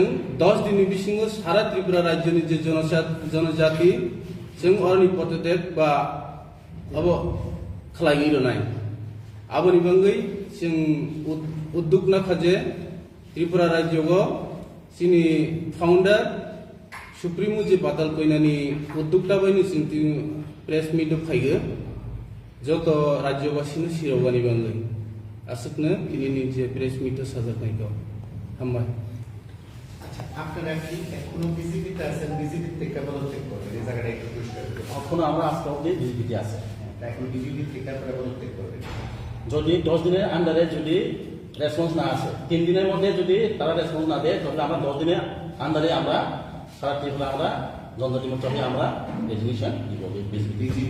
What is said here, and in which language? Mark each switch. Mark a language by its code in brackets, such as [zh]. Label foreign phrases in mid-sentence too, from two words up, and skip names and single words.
[trp] 10 दिन बिसिङो सारा त्रिपुरा राज्यनि जे जनजाति जों अरनि पटेटेक बा अब खलायि रनाय आबनि बंगै जों उद्योग नाखाजे त्रिपुरा राज्यगो सिनि [en] founder supremo [trp] जे बादल कोइनानि उद्योक्ता बायनि सिंति [en] press meet [trp] फाइगो जत राज्यबासिनो सिरावगानि बांगै आसकनो दिनैनि जे [en] press meetao [trp] साजायनायखौ हामबाय। [bn] আচ্ছা আপনারা কি এখনো বিজেপিতে আছেন? বিজেপি থেকে পদত্যাগ করবেন, এই জায়গাটা একটু পরিষ্কার করবেন। এখন আমরা আজকে অবধি বিজেপিতে আছে। এখন বিজেপি থেকে আপনারা পদত্যাগ করবেন। যদি 10 দিনের আন্ডারে যদি রেসপন্স না আসে, 3 দিনের মধ্যে যদি তারা রেসপন্স না দেয়, তাহলে আমরা 10 দিনের আন্ডারে আমরা সারা ত্রিপুরা আমরা জনজাতি মোর্চাকে আমরা রেজিগনেশন দিব বিজেপি।